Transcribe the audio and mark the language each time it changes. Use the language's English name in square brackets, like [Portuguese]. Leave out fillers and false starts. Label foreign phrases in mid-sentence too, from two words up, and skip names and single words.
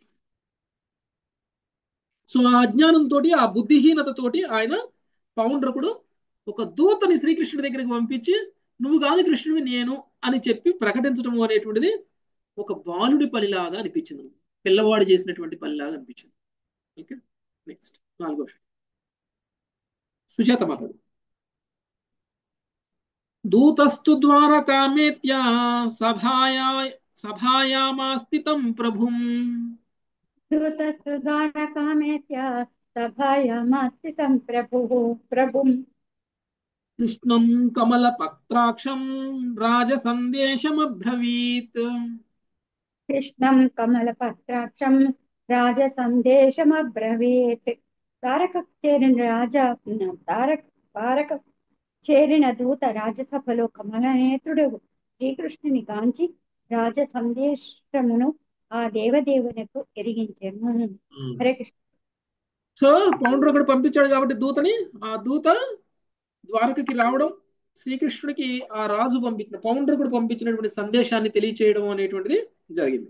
[Telugu] సో ఆ అజ్ఞానంతో, ఆ బుద్ధిహీనతతోటి ఆయన పౌండ్రకుడు ఒక దూతని శ్రీకృష్ణుడి దగ్గరికి పంపించి నువ్వు కాదు కృష్ణుడివి నేను అని చెప్పి ప్రకటించడం అనేటువంటిది ఒక బాలుడి పనిలాగా అనిపించింది, పిల్లవాడు చేసినటువంటి పనిలాగా అనిపించింది. ఓకే. నెక్స్ట్ 4వ సుజాత మాట్లాడు. [Sanskrit] दूतस्तु द्वारकामेत्य सभायामास्थितं प्रभुं दूतस्तु द्वारकामेत्य सभायामास्थितं प्रभुं कृष्णं कमलपत्राक्षं राजसन्देशमब्रवीत्. कृष्णं कमलपत्राक्षं राजसन्देशमब्रवीत्. [Telugu] తారక చేరిన దూత రాజసభలో కమలనేత్రుడు శ్రీకృష్ణుని గాంచి రాజ సందేశమును ఆ దేవదేవునకు ఎరిగించెను. హరే కృష్ణ. సో పౌండ్రకుడు పంపించాడు కాబట్టి దూతని, ఆ దూత ద్వారకకి రావడం, శ్రీకృష్ణుడికి ఆ రాజు పంపించిన పౌండ్రకుడు పంపించినటువంటి సందేశాన్ని తెలియచేయడం అనేటువంటిది జరిగింది.